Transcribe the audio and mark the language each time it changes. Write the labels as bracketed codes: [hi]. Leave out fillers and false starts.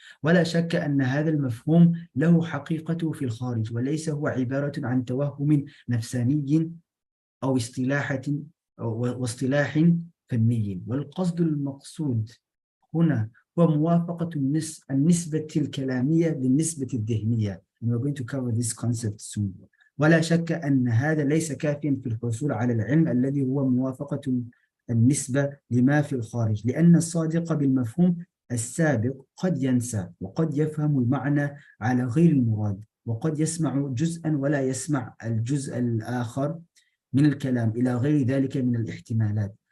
[ar] ولا شك أن هذا المفهوم له حقيقته في الخارج، وليس هو عبارة عن توهم نفساني أو واصطلاح فني، والقصد المقصود هنا هو موافقة النسبة الكلامية للنسبة الذهنية. [en] And we're going to cover this concept soon. [ar] ولا شك أن هذا ليس كافيا في الحصول على العلم الذي هو موافقة النسبة لما في الخارج، لأن الصادق بالمفهوم السابق قد ينسى وقد يفهم المعنى على غير المراد، وقد يسمع جزءا ولا يسمع الجزء الآخر من الكلام إلى غير ذلك من الاحتمالات.